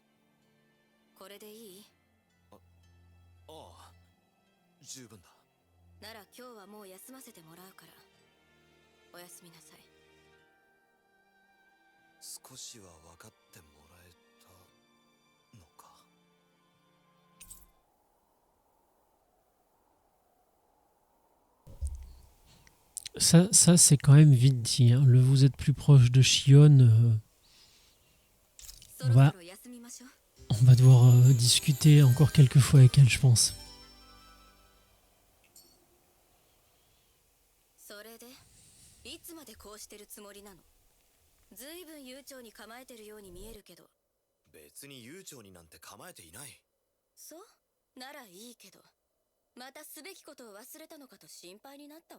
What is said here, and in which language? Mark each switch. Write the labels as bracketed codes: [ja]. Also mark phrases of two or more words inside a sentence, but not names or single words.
[ja] これでいい？ああ、十分だ。なら今日はもう休ませてもらうからおやすみなさい。少しは分かってもらえたのか。 [fr] Ça c'est quand même vite dit, hein. Le vous êtes plus proche de Shion, [ja] そろそろ休みましょう。 [fr] on va devoir discuter encore quelques fois avec elle, je pense. [ja] それでいつまでこうしてるつもりなの？ずいぶん悠長に構えてるように見えるけど。別に悠長になんて構えていない。そうならいいけど、またすべきことを忘れたのかと心配になったわ。